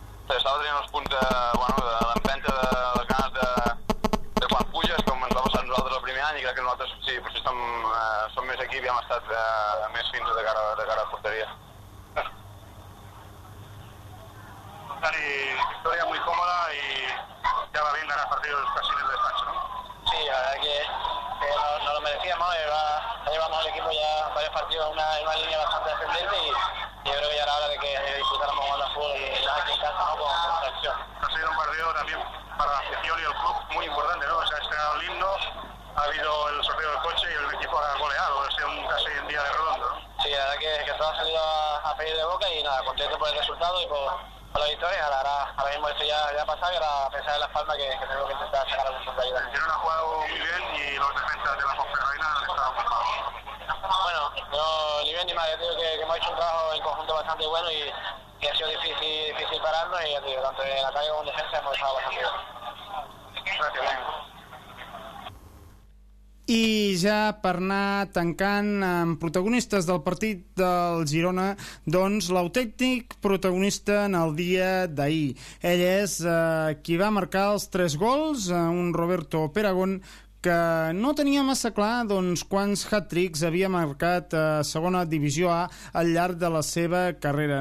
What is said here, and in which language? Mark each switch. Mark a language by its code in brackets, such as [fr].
[ca] Estava traient els punts de, bueno, de l'empenta, de les ganes de quan puges, com ens va passar nosaltres el primer any, i crec que nosaltres, sí, potser estem, som més equip i hem estat més fins de cara a porteria. Dani, victòria molt còmoda i ja va bé d'anar a partir dels casinos de despatx, no? [es] Sí, la verdad que no lo merecíamos, ¿no? Llevamos al equipo ya varios partidos en una línea bastante ascendente y... Yo creo que ya era hora de que disfrutáramos con la fútbol y la gente en casa, ¿no? Con la acción. Ha sido un partido también para la afición y el club muy importante, ¿no? O sea, este el himno, ha habido el sorteo del coche y el equipo ha goleado. Ha sido casi un día de redondo, ¿no? Sí, la verdad que todo ha salido a pedir de boca y nada, contento por el resultado y por la victoria. Ahora mismo esto ya ha pasado y ahora a pensar en las palmas que tengo que intentar sacar algún punto de ayuda. El Girona ha jugado muy bien y los defensas de la Ponferradina han estado muy mal. Bueno, no, ni bien ni mal, yo digo que hemos hecho un trabajo en conjunto bastante bueno y que ha sido difícil pararnos, y yo digo, tanto en ataque como en defensa hemos estado bastante bien. Gracias. [ca] I ja per anar tancant amb protagonistes del partit del Girona, doncs l'autèntic protagonista en el dia d'ahir. Ell és qui va marcar els tres gols, un Roberto Peragón, que no tenia massa clar doncs quants hat-tricks havia marcat a segona divisió A al llarg de la seva carrera.